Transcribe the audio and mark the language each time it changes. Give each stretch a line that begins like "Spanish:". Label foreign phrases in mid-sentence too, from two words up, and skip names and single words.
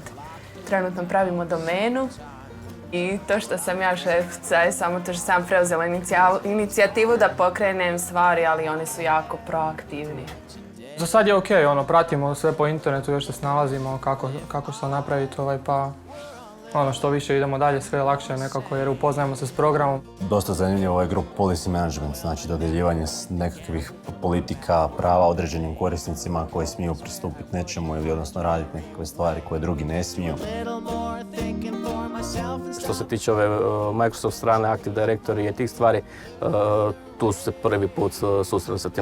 Croatian: Trenutno pravimo domenu i to što sam ja šefica je samo to što sam preuzela inicijativu da pokrenem stvari, ali oni su jako proaktivni. Za sad je okej, pratimo sve po internetu, još se snalazimo kako što napraviti, pa što više idemo dalje, sve je lakše nekako jer upoznajemo se s programom. Dosta zanimljivo ovaj
English: group policy management,
Croatian: znači dodjeljivanje nekakvih politika, prava određenim korisnicima koji smiju pristupiti nečemu ili odnosno raditi nekakve stvari koje drugi ne smiju. Što se tiče ove Microsoft strane, Active Directory i tih stvari, tu su se prvi put susreli sa tim.